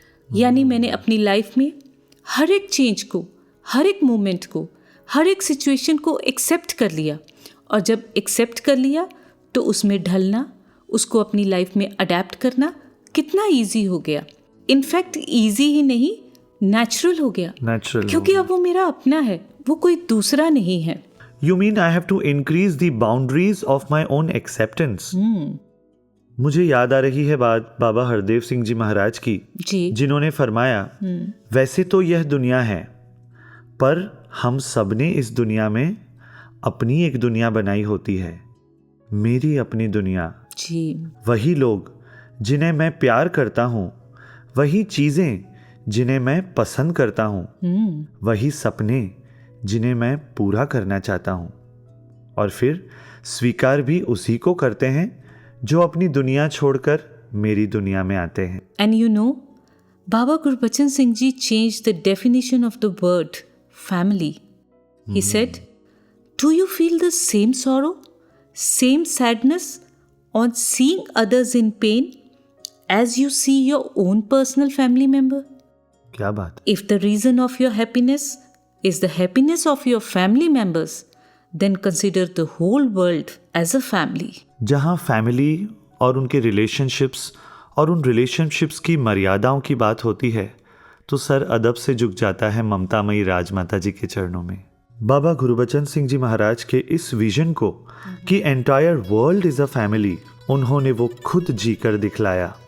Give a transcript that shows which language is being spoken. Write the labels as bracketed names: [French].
[Hindi] यानी मैंने अपनी लाइफ में हर एक चेंज को, हर एक मोमेंट को, हर एक सिचुएशन को एक्सेप्ट कर लिया, और जब एक्सेप्ट कर लिया तो उसमें ढलना, उसको अपनी लाइफ में अडेप्ट करना कितना ईजी हो गया। इनफैक्ट ईजी ही नहीं, नेचुरल हो गया, क्योंकि अब वो मेरा अपना है, वो कोई दूसरा नहीं है। [English] You mean I have to increase the boundaries of my own acceptance? [Hindi] मुझे याद आ रही है बात बाबा हरदेव सिंह जी महाराज की, जिन्होंने फरमाया, वैसे तो यह दुनिया है, पर हम सब ने इस दुनिया में अपनी एक दुनिया बनाई होती है, मेरी अपनी दुनिया। वही लोग जिन्हें मैं प्यार करता हूँ, वही चीज़ें जिन्हें मैं पसंद करता हूँ, वही सपने जिन्हें मैं पूरा करना चाहता हूँ, और फिर स्वीकार भी उसी को करते हैं जो अपनी दुनिया छोड़कर मेरी दुनिया में आते हैं। [English] And you know, Baba Gurbachan Singh ji change the definition of the word family. He said, do you feel the same sorrow, same sadness on seeing others in pain as you see your own personal family member? [Hindi] क्या बात। [English] If the reason of your happiness is the happiness of your family members, then consider the whole world as a family. [Hindi] जहाँ family और उनके relationships और उन relationships की मर्यादाओं की बात होती है तो सर अदब से झुक जाता है ममतामयी राजमाता जी के चरणों में। बाबा गुरबचन सिंह जी महाराज के इस विजन को कि [English] entire world is a family [Hindi] उन्होंने वो खुद जी कर दिखलाया।